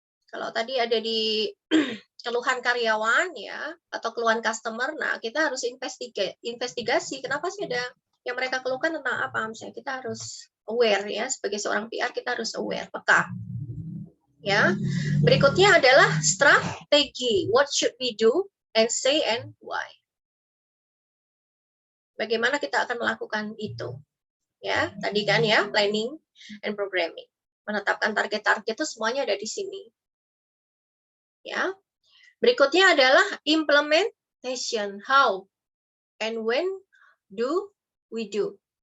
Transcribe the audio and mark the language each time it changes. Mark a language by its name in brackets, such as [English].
[Indonesian] Kalau tadi ada di keluhan karyawan ya atau keluhan customer, nah kita harus investigasi kenapa sih ada yang mereka keluhkan tentang apa, misalnya kita harus aware ya, sebagai seorang PR kita harus aware, peka. Ya. Berikutnya adalah strategi. [English] What should we do and say and why? [Indonesian] Bagaimana kita akan melakukan itu? Ya, tadi kan ya, [English] planning and programming. [Indonesian] Menetapkan target-target itu semuanya ada di sini. Ya. Berikutnya adalah [English] implementation. How and when do we do?